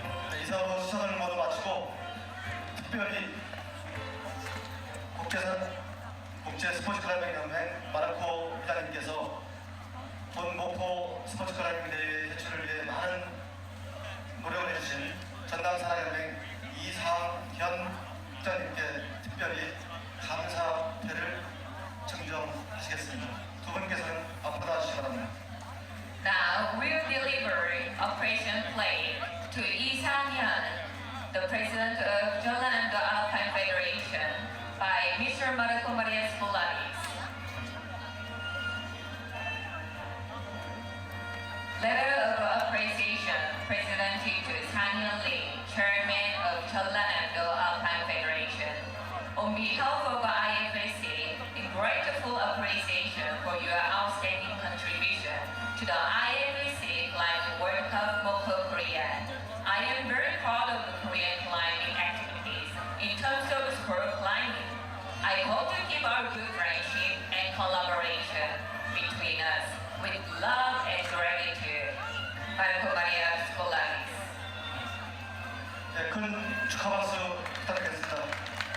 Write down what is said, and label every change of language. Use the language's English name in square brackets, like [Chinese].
[Korean] 네, 이사로 시선을 모두 마치고 특별히 국제 스포츠 클라이밍 연맹 마르코 회장님께서 본 목포 스포츠 클라이밍 대회 개최를 위해 많은 노력을 해주신 전남사랑연맹 이상현 회장님께 특별히 감사패를 증정하시겠습니다. 두 분께서는 앞으로 나와주시기 바랍니다. [English] Now we'll deliver Operation Play to Lee Sang-hyun, the president of Jeollanam-do Alpine Federation, by Mr. Marco Maria Solaris. Letter of appreciation presented to Sang-hyun Lee, chairman of Jeollanam-do Alpine Federation. On behalf of IFSC, in grateful appreciation for your outstanding contribution to the IFSC Climbing World Cup Mokpo Korea. I am very proud of the Korean climbing activities in terms of sport climbing. I hope to keep our good friendship and collaboration between us with love and gratitude. Marco Maria Solaris. [Korean] 네, 큰 축하 박수 부탁드리겠습니다.